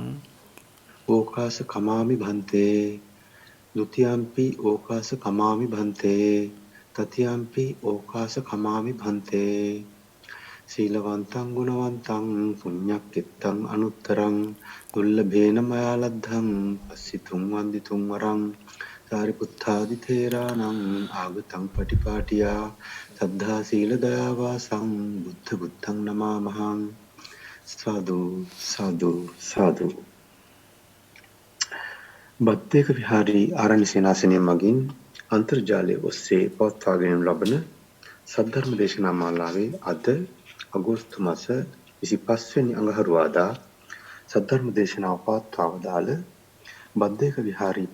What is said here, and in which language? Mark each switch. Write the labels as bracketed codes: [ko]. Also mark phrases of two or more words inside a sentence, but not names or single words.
[pi] ඕකාස කමාමි භන්තේ ဒ ුතියම්පි ඕකාස කමාමි භන්තේ තතියම්පි ඕකාස කමාමි භන්තේ සීලවන්තං ගුණවන්තං පුඤ්ඤක්ඛිතං අනුත්තරං දුල්ලභේන මයා ලද්ධං පස්සිතුං වන්දිතුං වරං සාරිපුත්තාදි තේරාණං ආගතං පටිපාටියා සද්ධා සීල දයා වාසං බුද්ධ බුද්ධං නමාමහං. සාදු සාදු සාදු. [si] බත්තේක විහාරී ආරණ්‍ය සේනාසනය මගින් අන්තර්ජාලය ඔස්සේ පවත්වාගෙන ලබන සද්ධර්ම දේශනා මාලාවේ අද අගෝස්තු මාස 25 වෙනි අඟහරුවාදා සද්ධර්ම දේශනාව පවත්වා වදාළ බද්දේක විහාරී